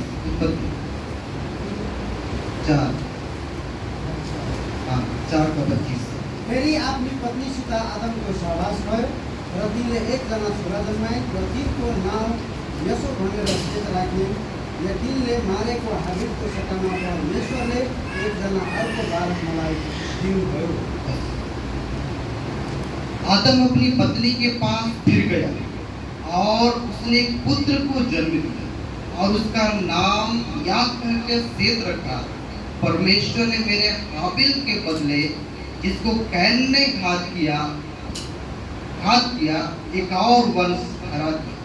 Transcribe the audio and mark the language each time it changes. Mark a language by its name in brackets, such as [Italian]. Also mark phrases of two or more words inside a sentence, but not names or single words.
[Nepali] उत्पत्ति 4:25। फेरि आफ्नी पत्नीसित आदमको सहवास भयो र तिनले एकजना छोरा जन्माए र तिनको नाम यसो भनेर सेत राखे। र तिनले मारेको हाबिलको सट्टामा परमेश्वरले एकजना अर्को बालक मलाई दिनुभयो। [Hindi] आदम अपनी पत्नी के पास फिर गया और उसने एक पुत्र को जन्म दिया और उसका नाम याद करके सेत रखा। परमेश्वर ने मेरे हाबिल के बदले जिसको कैन ने घात किया एक और वंश हरा दिया।